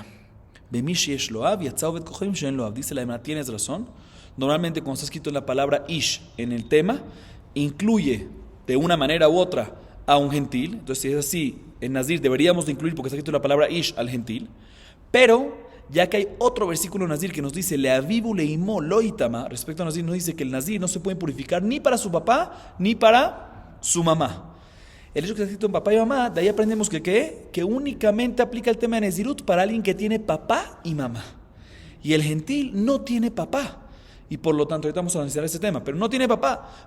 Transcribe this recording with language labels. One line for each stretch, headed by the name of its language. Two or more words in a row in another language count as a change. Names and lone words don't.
Spanish: Dice la Gemara, tienes razón. Normalmente cuando está escrito en la palabra Ish en el tema, incluye de una manera u otra a un gentil. Entonces si es así, en Nazir deberíamos de incluir, porque está escrito la palabra Ish, al gentil. Pero ya que hay otro versículo en Nazir que nos dice
Hebrew: לאביו ולאמו לא יטמא,
Spanish: respecto a Nazir nos dice que el Nazir no se puede purificar ni para su papá ni para su mamá. El hecho que está escrito en papá y mamá, de ahí aprendemos que únicamente aplica el tema de Nezirut para alguien que tiene papá y mamá. Y el gentil no tiene papá. Y por lo tanto, ahorita vamos a analizar ese tema, pero no tiene papá.